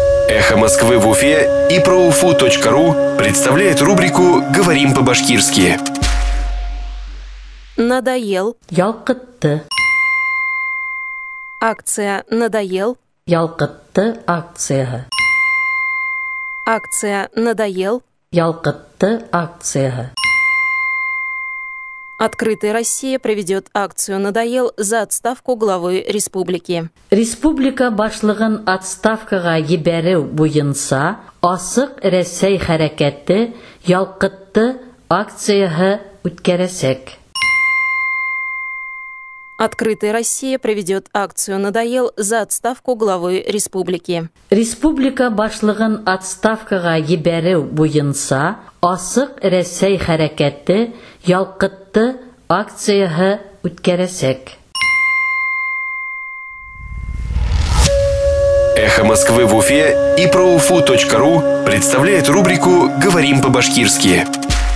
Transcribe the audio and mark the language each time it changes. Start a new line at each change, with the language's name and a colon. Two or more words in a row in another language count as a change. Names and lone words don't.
Russian: Эхо Москвы в Уфе и ProUFU.ru представляет рубрику «Говорим по-башкирски». Надоел.
Bashkir: Ялкытты.
Russian: Акция «Надоел».
Bashkir: Ялкытты акцияға.
Russian: Акция «Надоел».
Bashkir: Ялкытты акцияға.
Russian: Открытая Россия проведет акцию «Надоел» за отставку главы республики.
Bashkir: Республика башлығын отставкаға ебәру буйынса, асық Рәсәй хәрәкәте ялкытты акцияға үткәрәсәк.
Russian: Открытая Россия проведет акцию «Надоел» за отставку главы республики.
Bashkir: Республика башлығын отставкаға ебәру буйынса, асық Рәсәй хәрәкәте ялкытты акцияға үткәрәсәк.
Russian: Эхо Москвы в Уфе и ProUFU.ru представляет рубрику «Говорим по-башкирски».